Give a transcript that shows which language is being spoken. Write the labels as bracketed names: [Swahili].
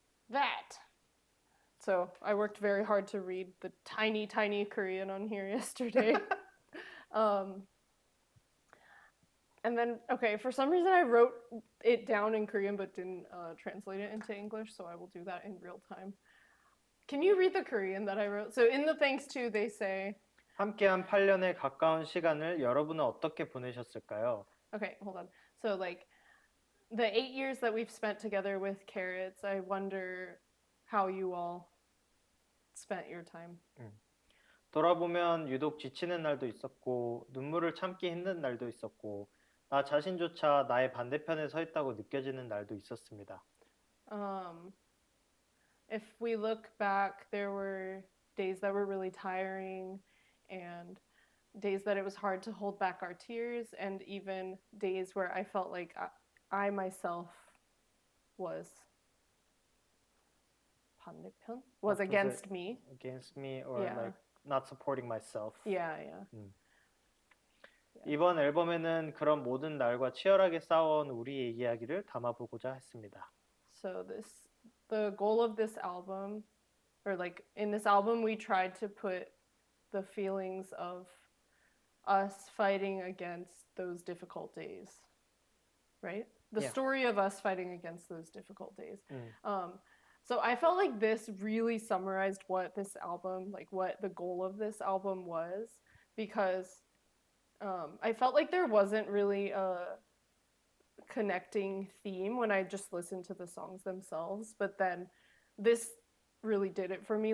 [English] That. So I worked very hard to read the tiny, tiny Korean on here yesterday. And then, okay, for some reason I wrote it down in Korean but didn't translate it into English, so I will do that in real time. Can you read the Korean that I wrote? So in the thanks to, they say, [Korean] 함께한 8년의 가까운 시간을 여러분은 어떻게 보내셨을까요? [English] Okay, hold on. So like, the 8 years that we've spent together with Carrots, I wonder how you all spent your time. [Korean] 돌아보면 유독 지치는 날도 있었고 눈물을 참기 힘든 날도 있었고 나 자신조차 나의 반대편에 서 있다고 느껴지는 날도 있었습니다. [English] If we look back, there were days that were really tiring and days that it was hard to hold back our tears and even days where I felt like I myself was 반대편? Was against me. Against me or Yeah. like not supporting myself. Yeah. [Korean] 이번 앨범에는 그런 모든 날과 치열하게 싸워온 우리의 이야기를 담아보고자 했습니다. [English] So the goal of this album, or like in this album, we tried to put the feelings of us fighting against those difficult days, right? The story of us fighting against those difficult days. So I felt like this really summarized what this album, like what the goal of this album was, because I felt like there wasn't really a connecting theme when I just listened to the songs themselves, but then this really did it for me.